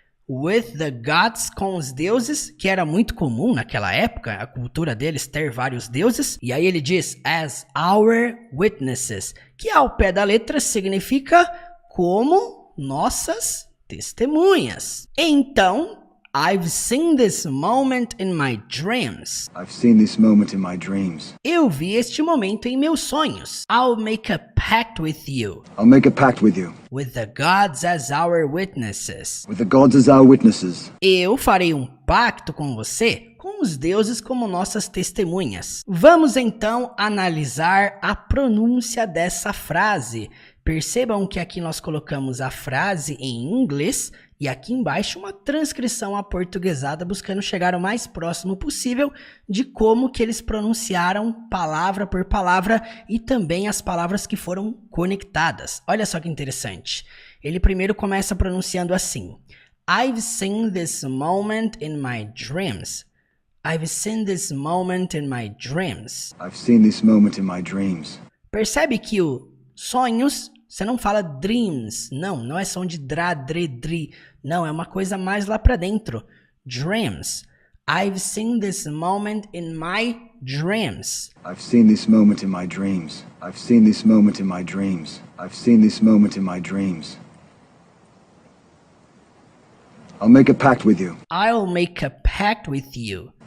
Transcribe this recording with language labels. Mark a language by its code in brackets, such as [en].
[en] With the gods, [pt] com os deuses, que era muito comum naquela época, a cultura deles ter vários deuses. E aí ele diz, [en] as our witnesses, [pt] que ao pé da letra significa como nossas testemunhas. [en] Então, I've seen this moment in my dreams. I've seen this moment in my dreams. [pt] Eu vi este momento em meus sonhos. [en] I'll make a pact with you. I'll make a pact with you. With the gods as our witnesses. With the gods as our witnesses. [pt] Eu farei um pacto com você, com os deuses como nossas testemunhas. Vamos então analisar a pronúncia dessa frase. Percebam que aqui nós colocamos a frase em inglês E aqui embaixo uma transcrição aportuguesada buscando chegar o mais próximo possível de como que eles pronunciaram palavra por palavra e também as palavras que foram conectadas. Olha só que interessante. Ele primeiro começa pronunciando assim: [en] I've seen this moment in my dreams. I've seen this moment in my dreams. I've seen this moment in my dreams. [pt] Percebe que o sonhos, você não fala dreams, não é som de dra, dre, dri, não, é uma coisa mais lá pra dentro. [en] Dreams. I've seen this moment in my dreams. I've seen this moment in my dreams. I've seen this moment in my dreams. I've seen this moment in my dreams. I'll make a pact with you. I'll make a pact with you.